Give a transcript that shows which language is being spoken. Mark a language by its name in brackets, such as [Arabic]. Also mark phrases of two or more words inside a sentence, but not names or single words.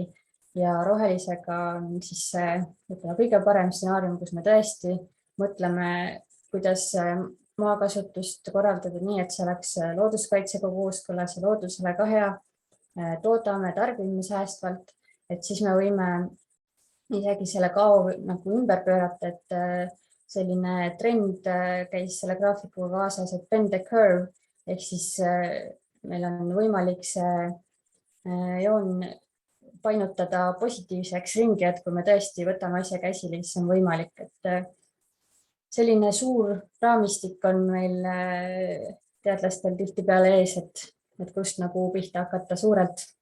[Estonian] Ja rohelisega on siis kõige parem stsenaarium, kus me tõesti mõtleme, kuidas maakasutust korraldada nii, et see oleks looduskaitsega kooskõlas ja loodusele ka hea, toodame, tarbime säästvalt, et siis me võime isegi selle kao nagu ümber pöörata, et selline trend käis selle graafikuga kaasas, et [English] bend the curve, [Estonian] ehk siis meil on võimalik see joon painutada positiivseks ringi, et kui me tõesti võtame asja käsile, siis on võimalik, et selline suur raamistik on meil teadlastel tihtipeale ees, et kust nagu pihta hakata suurelt.